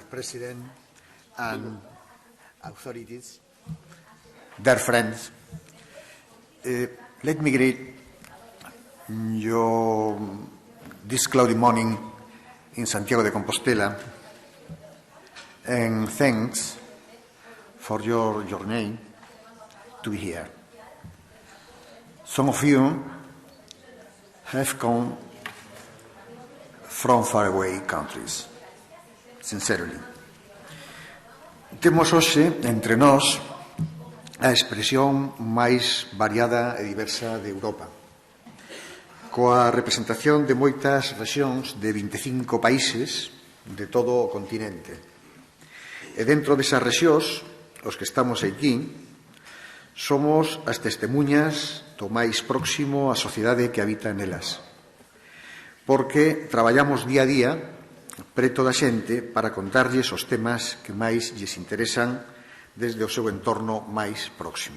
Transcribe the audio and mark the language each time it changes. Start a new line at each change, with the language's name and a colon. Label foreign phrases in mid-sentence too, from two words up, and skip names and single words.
English: President, and authorities, dear friends, let me greet you this cloudy morning in Santiago de Compostela, and thanks for your journey to be here. Some of you have come from faraway countries, sincerely.
Galician: Temos hoxe entre nós a expresión máis variada e diversa de Europa, coa representación de moitas rexións de 25 países de todo o continente. E dentro desas rexións, os que estamos aquí, somos as testemuñas do máis próximo á sociedade que habita nelas, porque traballamos día a día preto da xente para contarlles os temas que máis lles interesan desde o seu entorno máis próximo.